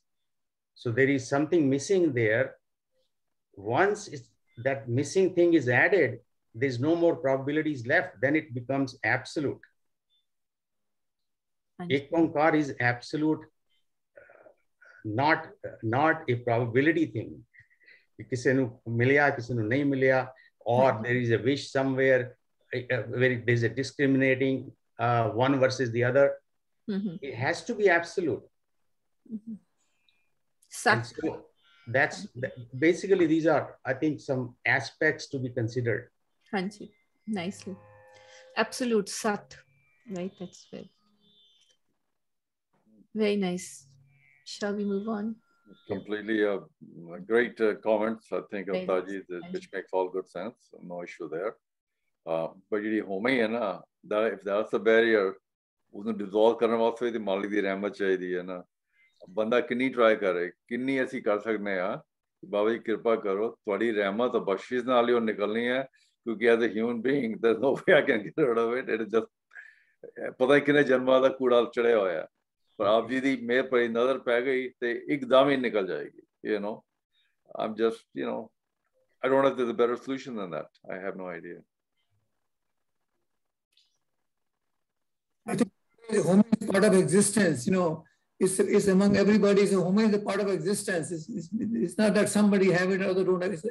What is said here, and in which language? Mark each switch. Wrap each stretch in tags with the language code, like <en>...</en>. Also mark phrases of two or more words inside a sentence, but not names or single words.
<en>So there is something missing there. Once that missing thing is added, there's no more probabilities left. Then it becomes absolute. Ek Onkar is absolute, not a probability thing.</en> <pa>ਕਿਸੇ ਨੂੰ ਮਿਲਿਆ, ਕਿਸੇ ਨੂੰ ਨਹੀਂ ਮਿਲਿਆ,</pa> <en>or there is a wish somewhere where there's a discriminating one versus the other. Mm-hmm. It has to be absolute. Mm-hmm. So that's basically, these are, I think, some aspects to be considered. Hanji, nicely. Absolute Sat, right? That's very nice. Shall we move on? Completely great comments, I think, of Taji, which makes all good sense. No issue there. But if that's a barrier,</en> <pa>ਉਸਨੇ dissolve ਕਰਨੇ ਵਾਸਤੇ ਭੀ ਮਾਲਕ ਦੀ ਰਹਿਮਤ ਚਾਹੀਏ ਹੈ ਨਾ. ਬੰਦਾ ਕਿੰਨੀ try ਕਰੇ, ਕਿੰਨੀ ਐਸੀ ਕਰ ਸਕਦੇ ਹਨ ਬਾਬਾ ਜੀ ਕਿਰਪਾ ਕਰੋ, ਤੁਹਾਡੀ ਰਹਿਮਤ ਅਤੇ ਬਖ਼ਸ਼ਿਸ਼ ਨਾਲ ਹੀ ਉਹ ਨਿਕਲਣੀ ਹੈ, ਕਿਉਂਕਿ</pa> <en>as a human being there's no way I can get rid of it. It is just</en> <pa>ਪਤਾ ਹੈ ਕਿੰਨੇ ਜਨਮਾਂ ਦਾ ਕੂੜਾ ਚੜ੍ਹੇ ਹੋਇਆ ਹੈ, ਪਰ ਆਪ ਜੀ ਦੀ ਮਿਹਰ ਪਰ ਨਜ਼ਰ ਪੈ ਗਈ ਤੇ ਇਕਦਮ ਹੀ ਨਿਕਲ ਜਾਏਗੀ.</pa> <en>You know, I'm just, I don't know if there's a better solution than that. I have no idea. I think Homo is part of existence, it's among everybody. So Homo is a part of existence. It's not that somebody have it or other don't have it.</en>